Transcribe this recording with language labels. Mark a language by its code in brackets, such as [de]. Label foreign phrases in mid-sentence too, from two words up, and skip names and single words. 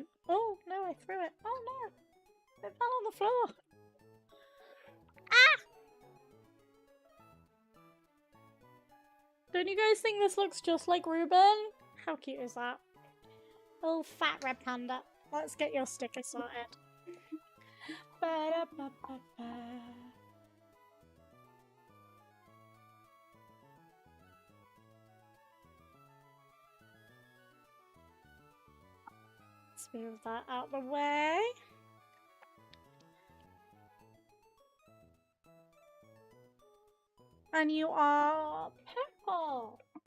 [en] Oh, no, I threw it. Oh, no. It fell on the floor. Ah! Don't you guys think this looks just like Ruben? How cute is that? Little fat red panda. Let's get your sticker sorted. Ba-da-ba-ba-ba. Let's move that out the way. And you are purple.